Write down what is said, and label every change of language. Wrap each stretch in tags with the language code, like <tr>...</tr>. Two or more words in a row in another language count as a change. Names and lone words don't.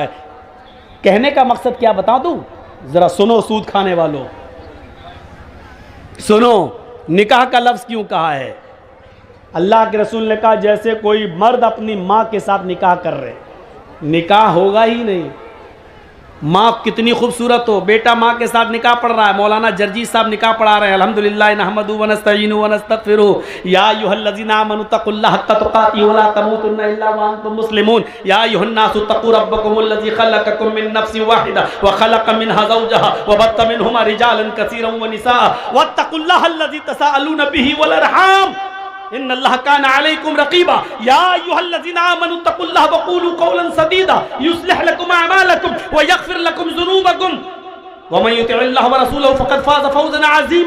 <ur>کہنے کا مقصد کیا بتاؤں تو، ذرا سنو سود کھانے والوں، سنو نکاح کا لفظ کیوں کہا ہے. اللہ کے رسول نے کہا جیسے کوئی مرد اپنی ماں کے ساتھ نکاح کر رہے، نکاح ہوگا ہی نہیں. ماں کتنی خوبصورت ہو، بیٹا ماں کے ساتھ نکاح پڑھ رہا ہے، مولانا جرجی صاحب نکاح پڑھا رہے ہیں,</ur> <ar>الحمد لله نحمده و نستعينه ونستغفره يا أيها الذين آمنوا اتقوا الله حق تقاته ولا تموتن إلا وأنتم مسلمون يا أيها الناس اتقوا ربكم الذي خلقكم من نفس واحدة وخلق منها زوجها وبث منهما رجالا كثيرا ونساء واتقوا الله الذي تساءلون به والأرحام إن الله كان عليكم رقيبا يا أيها الذين آمنوا اتقوا الله وقولوا قولا سديدا يصلح لكم أعمالكم ويغفر لكم ذنوبكم ومن يطع الله ورسوله فقد فاز فوزا عظيما.</ar>